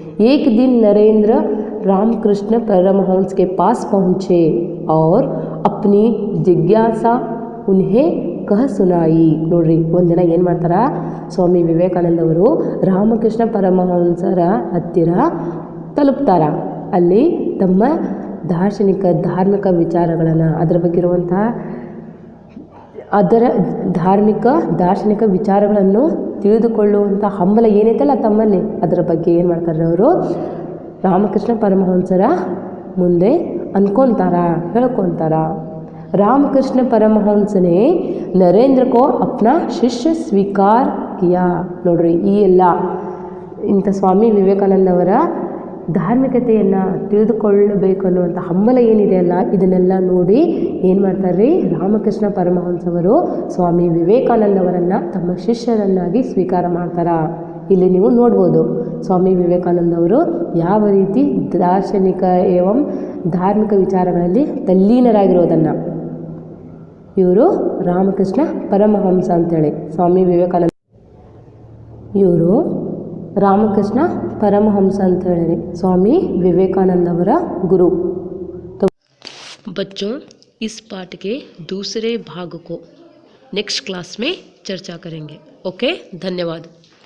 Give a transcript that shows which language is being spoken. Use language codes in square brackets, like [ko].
[hi] एक दिन नरेंद्र रामकृष्ण परमहंस के पास पहुँचे और अपनी जिज्ञासा उन्हें कह सुनाई। [kn] ನೋಡ್ರಿ ಒಂದಿನ ಏನು ಮಾಡ್ತಾರ, ಸ್ವಾಮಿ ವಿವೇಕಾನಂದ ಅವರು ರಾಮಕೃಷ್ಣ ಪರಮಹಂಸರ ಹತ್ತಿರ ತಲುಪ್ತಾರ. ಅಲ್ಲಿ ತಮ್ಮ ಧಾರ್ಮಿಕ ವಿಚಾರಗಳನ್ನು ಅದರ ಬಗ್ಗೆ ಇರುವಂತಹ ಅದರ ದಾರ್ಶನಿಕ ವಿಚಾರಗಳನ್ನು ತಿಳಿದುಕೊಳ್ಳುವಂಥ ಹಂಬಲ ಏನೈತಲ್ಲ ತಮ್ಮಲ್ಲಿ, ಅದರ ಬಗ್ಗೆ ಏನು ಮಾಡ್ತಾರೆ ಅವರು ರಾಮಕೃಷ್ಣ ಪರಮಹಂಸರ ಮುಂದೆ ಹೇಳ್ಕೊತಾರ। [hi] रामकृष्ण परमहंस ने नरेंद्र को अपना शिष्य स्वीकार किया। [kn] ನೋಡ್ರಿ ಈ ಎಲ್ಲ ಇಂಥ ಸ್ವಾಮಿ ವಿವೇಕಾನಂದ ಅವರ ಧಾರ್ಮಿಕತೆಯನ್ನು ತಿಳಿದುಕೊಳ್ಳಬೇಕು ಅನ್ನುವಂಥ ಹಂಬಲ ಏನಿದೆ ಅಲ್ಲ, ಇದನ್ನೆಲ್ಲ ನೋಡಿ ಏನು ಮಾಡ್ತಾರೆ, ರಾಮಕೃಷ್ಣ ಪರಮಹಂಸವರು ಸ್ವಾಮಿ ವಿವೇಕಾನಂದವರನ್ನು ತಮ್ಮ ಶಿಷ್ಯರನ್ನಾಗಿ ಸ್ವೀಕಾರ ಮಾಡ್ತಾರ। ಇಲ್ಲಿ ನೀವು ನೋಡ್ಬೋದು ಸ್ವಾಮಿ ವಿವೇಕಾನಂದ ಅವರು ಯಾವ ರೀತಿ ದಾರ್ಶನಿಕ ಏವಂ ಧಾರ್ಮಿಕ ವಿಚಾರಗಳಲ್ಲಿ ತಲ್ಲೀನರಾಗಿರೋದನ್ನು। ಇವರು ರಾಮಕೃಷ್ಣ ಪರಮಹಂಸ ಅಂತೇಳಿ ಸ್ವಾಮಿ ವಿವೇಕಾನಂದ, ಇವರು ರಾಮಕೃಷ್ಣ परमहंस ಅಂತ ಹೇಳಿರಿ स्वामी विवेकानंद ಅವರ गुरु। [hi] तो बच्चों, इस पाठ के दूसरे भाग को नेक्स्ट क्लास में चर्चा करेंगे। ओके, धन्यवाद।